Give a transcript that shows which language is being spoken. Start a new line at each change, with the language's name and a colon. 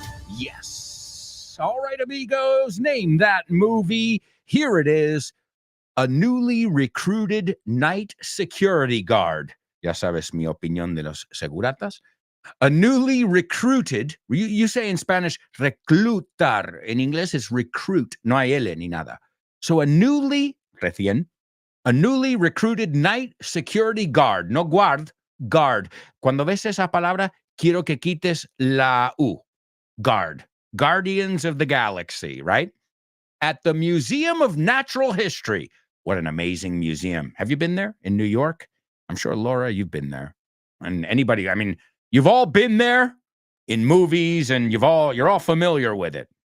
English: Yes. All right, amigos, name that movie. Here it is. A newly recruited night security guard.
Spanish: Ya sabes mi opinión de los seguratas.
English: A newly recruited, you say in Spanish, reclutar.
Spanish: En inglés es recruit, no hay L ni nada.
English: So a newly recruited night security guard, no guard, guard.
Spanish: Cuando ves esa palabra, quiero que quites la U.
English: Guard. Guardians of the Galaxy, right? At the Museum of Natural History. What an amazing museum. Have you been there in New York? I'm sure, Laura, you've been there. And anybody, I mean, you've all been there in movies and you're all familiar with it.